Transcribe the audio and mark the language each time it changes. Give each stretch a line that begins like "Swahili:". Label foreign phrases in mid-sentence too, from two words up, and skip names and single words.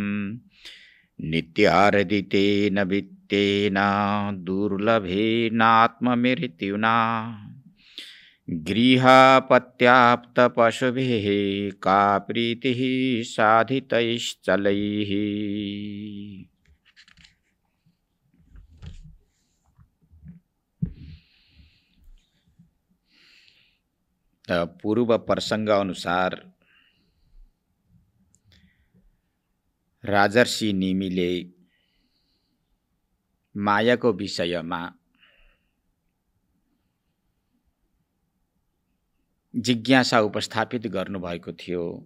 Sanskrit: नित्यार्दितेन वित्तेन दुर्लभेनात्ममृत्युना गृहापत्याप्तपशुभिः का प्रीतिः साधितैश्चलैः।
Nepali: पूर्व प्रसंग अनुसार राजर्षि निमिले मायाको विषयमा जिज्ञासा उपस्थापित गर्नुभएको थियो।